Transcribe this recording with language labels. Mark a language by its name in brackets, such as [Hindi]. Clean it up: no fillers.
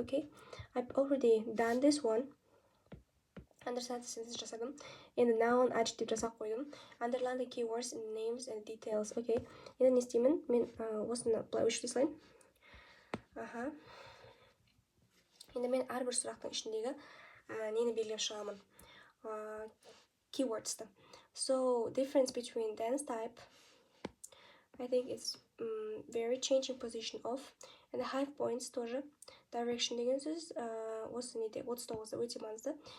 [English] Okay, I've already done this one. Understand sentence жасадым. [Kazakh] Енді noun adjective жасап қойдым. [English] Underline the keywords and names and details. Okay. [Kazakh] Енді не істеймін? Мен осыны былай өшіре салайын. Енді мен әрбір сұрақтың ішіндегі нені белгілеп шығамын? [English] Keywords'ты. So, difference between dance type, I think it's very changing position of, and the high points тоже. [Kazakh] Direction деген сөз осы неде 39-да өте маңызды.